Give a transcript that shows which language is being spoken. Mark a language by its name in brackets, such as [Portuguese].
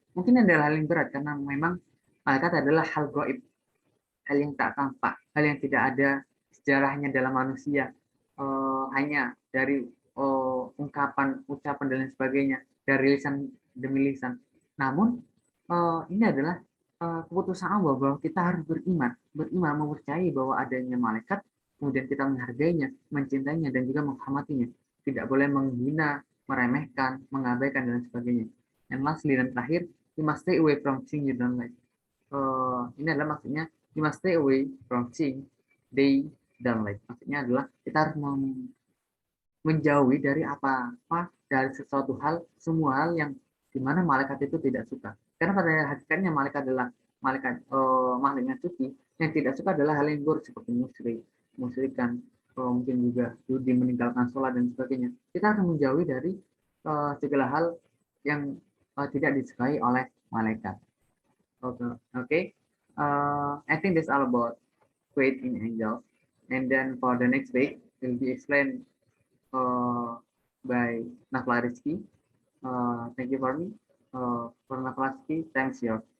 [Indonesian] Mungkin adalah hal yang berat karena memang malaikat adalah hal gaib, hal yang tak tampak, hal yang tidak ada sejarahnya dalam manusia, hanya dari ungkapan, ucapan dan lain sebagainya, dari lisan demi lisan. Namun ini adalah keputusan Allah bahwa kita harus beriman mempercayai bahwa adanya malaikat, kemudian kita menghargainya, mencintainya dan juga menghormatinya. Tidak boleh menghina, meremehkan, mengabaikan dan sebagainya. [English] And lastly [Indonesian] dan terakhir, [English] you must stay away from things you don't like. [Indonesian] Ini adalah maksudnya [English] you must stay away from things they don't like. [Indonesian] Maksudnya adalah kita harus menjauhi dari apa-apa, dari sesuatu hal, semua hal yang dimana malaikat itu tidak suka. Karena pada hakikatnya malaikat adalah malaikat makhluk yang suci. Yang tidak suka adalah hal yang buruk seperti musyrikan, mungkin juga judi, meninggalkan sholat dan sebagainya. Kita harus menjauhi dari segala hal yang tidak disukai oleh malaikat. [English] Okay. I think that's all about faith in angels. And then for the next week, will be explained by Nafla Rizky. Thank you for me. For Nafla Rizky, thanks you.